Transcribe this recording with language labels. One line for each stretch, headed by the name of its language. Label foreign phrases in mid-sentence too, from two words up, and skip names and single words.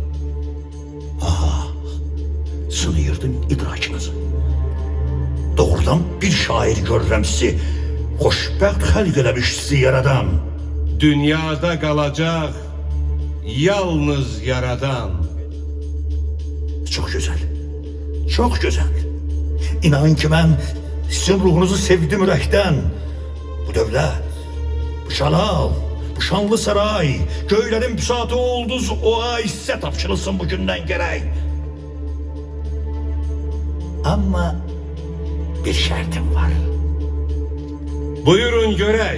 Azerbaijani: Sınıyırdım idrakınızı. Doğrudan bir şair görürəm sizi. Xoşbəxt xəlq eləmiş sizi yaradan. Dünyada qalacaq yalnız yaradan.
Turkish: Çok güzel. Çok güzel. İnanın ki ben sizin ruhunuzu sevdim ürəkdən.
Azerbaijani: Bu dövlət, bu şalal, bu şanlı saray, göylərin büsatı olduz o ay sizə tapşırılsın bugündən gərək. Ama bir şərtim var. Buyurun görək.